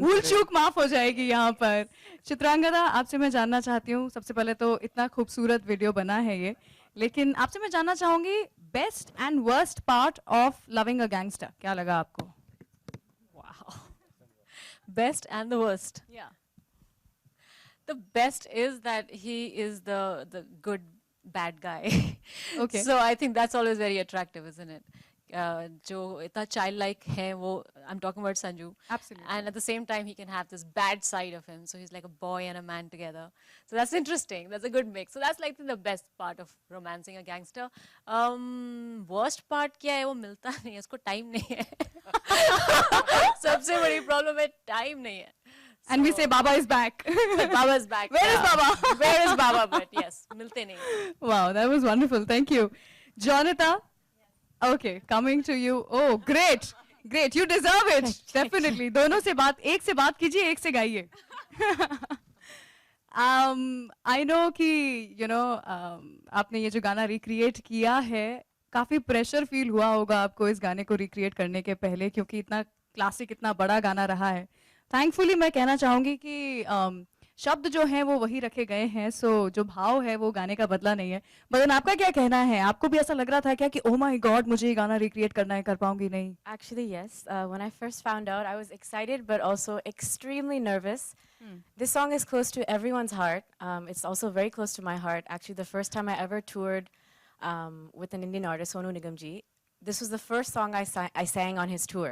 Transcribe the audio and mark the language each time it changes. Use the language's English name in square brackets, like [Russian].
[Hindi] भूल करे। चूक माफ हो जाएगी यहाँ पर। चित्रांगदा, आपसे मैं जानना चाहती हूँ, सबसे पहले तो इतना खूबसूरत वीडियो बना है ये, लेकिन आपसे मैं जानना चाहूंगी [English] best and worst part of loving a gangster, [Hindi] क्या लगा आपको? [English] Wow. Best and the worst. Yeah. The best is that he is the good bad guy. Okay. So I think that's always very attractive, isn't it? [Hindi] जो इतना childlike है वो, [English] I'm talking about Sanju. Absolutely. And at the same time, he can have this bad side of him. So he's like a boy and a man together. So that's interesting. That's a good mix. So that's like the best part of romancing a gangster. Worst part [Hindi] क्या है, वो मिलता नहीं है, उसको time नहीं है. सबसे बड़ी problem है, time नहीं है. [English] And we say Baba is back. Baba's back. Where is yeah. Baba? Where is Baba? But yes, [Hindi] मिलते नहीं हैं. [English] Wow, that was wonderful. Thank you. Jonathan? Okay, coming to you. Oh, great. Great. You deserve it. Definitely. [Hindi] दोनों से बात, एक से बात कीजिए, एक से गाइए. [English] I know [Hindi] कि, [English] you know, [Hindi] आपने ये जो गाना रिक्रिएट किया है, काफी प्रेशर फील हुआ होगा आपको इस गाने को रिक्रिएट करने के पहले, क्योंकि इतना क्लासिक, इतना बड़ा गाना रहा है. थैंकफुली मैं कहना चाहूंगी कि शब्द जो हैं वो वही रखे गए हैं, सो जो भाव है वो गाने का बदला नहीं है. मदन, आपका क्या कहना है? आपको भी ऐसा लग रहा था क्या कि [English] oh my God [Hindi] मुझे ये गाना रिक्रिएट करना है, कर पाऊंगी नहीं? [English] Actually, yes. When I first found out, I was excited but also extremely nervous. This song is close to everyone's heart. It's also very close to my heart. Actually, the first time I ever toured with an Indian artist, Sonu Nigam ji, this was the first song I sang on his tour.